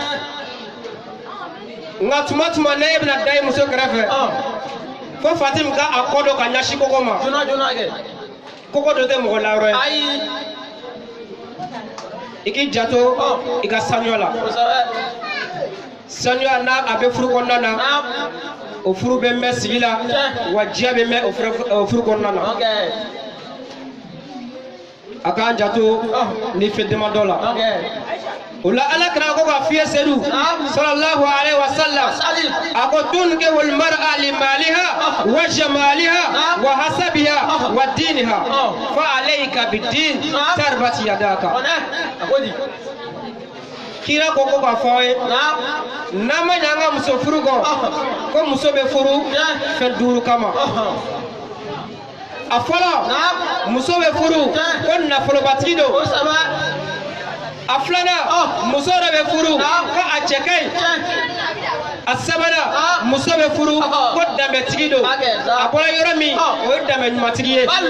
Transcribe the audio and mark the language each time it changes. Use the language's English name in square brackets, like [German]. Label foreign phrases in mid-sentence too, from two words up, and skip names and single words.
[Bambara] nka tuma tuma ne bɛna da i muso kɛrɛfɛ fo Fatim ka a kɔ don ka ɲɛsin koko ma koko dɔ tɛ mɔgɔ layɔrɔ ye i k'i janto i ka sanuya la sanuya n'a a bɛ furu kɔnɔna na o furu bɛ mɛn sigi la wa diya bɛ mɛn o furu kɔnɔna na a k'an janto ni fɛn damadɔ la o la Ala kɛra ko ka fiyɛ Seydou [Arabic] صلى الله عليه وسلم [Bambara] a ko [Arabic] تنكح المرأة لمالها وجمالها وحسبها ودينها فعليك بالدين تربت يداك [Bambara] kira ko ka fɔ ye n'a ma ɲɛ an ka muso furu kɔ ko muso bɛ furu fɛn duuru kama a fɔlɔ muso bɛ furu ko nafolobatigi don a filanan muso dɔ bɛ furu ko a cɛ ka ɲi a sabanan muso bɛ furu ko danbɛtigi don a bɔra yɔrɔ min o ye danbɛ ɲumatigi ye